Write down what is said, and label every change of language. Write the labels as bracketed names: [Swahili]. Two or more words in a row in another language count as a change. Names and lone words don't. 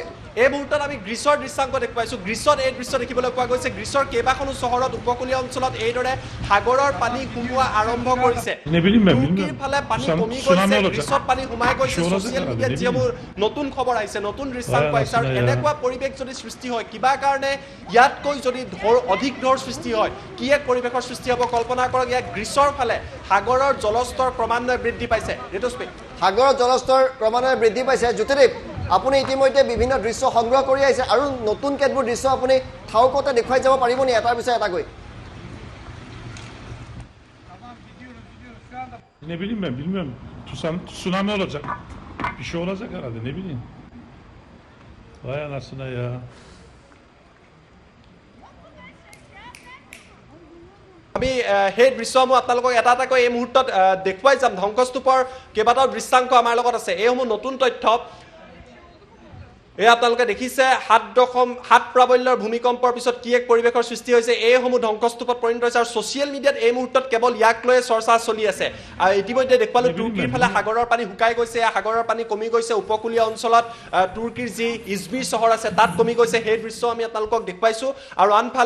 [Assamese] এই মুহূৰ্তত আমি গ্ৰীচৰ দৃশ্যাংশ দেখুৱাইছোঁ গ্ৰীচত এই দৃশ্য দেখিবলৈ পোৱা গৈছে গ্ৰীচৰ কেইবাখনো চহৰত উপকূলীয় অঞ্চলত এইদৰে সাগৰৰ পানী সোমোৱা আৰম্ভ কৰিছে তুৰ্কীৰ ফালে পানী কমি গৈছে গ্ৰীচত পানী সোমাই গৈছে ছ'চিয়েল মিডিয়াত যিবোৰ নতুন খবৰ আহিছে নতুন দৃশ্যাংশ আহিছে আৰু এনেকুৱা পৰিৱেশ যদি সৃষ্টি হয় কিবা কাৰণে ইয়াতকৈ যদি অধিক ঢৌৰ সৃষ্টি হয় কি এক পৰিৱেশৰ সৃষ্টি হ'ব কল্পনা কৰক ইয়াত গ্ৰীচৰ ফালে সাগৰৰ জলস্তৰ ক্ৰমান্বয়ে বৃদ্ধি পাইছে ঋতুস্মিন সাগৰৰ জলস্তৰ ক্ৰমান্বয়ে বৃদ্ধি পাইছে জ্যোতিদীপ আপুনি ইতিমধ্যে বিভিন্ন দৃশ্য সংগ্ৰহ কৰি আহিছে আৰু নতুন কেতবোৰ দৃশ্য আপুনি ঠাউকতে দেখুৱাই যাব পাৰিবনি এটাৰ পিছত এটাকৈ [Turkish] Ne bileyim ben bilmiyorum. Tsunami olacak. Bir şey olacak herhalde ne bileyim. Vay anasına ya. [Assamese] আমি সেই দৃশ্যসমূহ আপোনালোকক এটা এটাকৈ এই মুহূৰ্তত দেখুৱাই যাম ধ্বংসস্তূপৰ কেইবাটাও দৃশ্যাংশ আমাৰ লগত আছে এইসমূহ নতুন তথ্য এই আপোনালোকে দেখিছে 7 প্ৰাবল্যৰ ভূমিকম্পৰ পিছত কি এক পৰিৱেশৰ সৃষ্টি হৈছে এইসমূহ ধ্বংসস্তূপত পৰিণত হৈছে আৰু ছ'চিয়েল মিডিয়াত এই মুহূৰ্তত কেৱল ইয়াক লৈ চৰ্চা চলি আছে আৰু ইতিমধ্যে দেখুৱালোঁ তুৰ্কীৰ ফালে সাগৰৰ পানী শুকাই গৈছে সাগৰৰ পানী কমি গৈছে উপকূলীয় অঞ্চলত তুৰ্কীৰ যি ইজমিৰ চহৰ আছে তাত কমি গৈছে সেই দৃশ্য আমি আপোনালোকক দেখুৱাইছোঁ আৰু আনফালে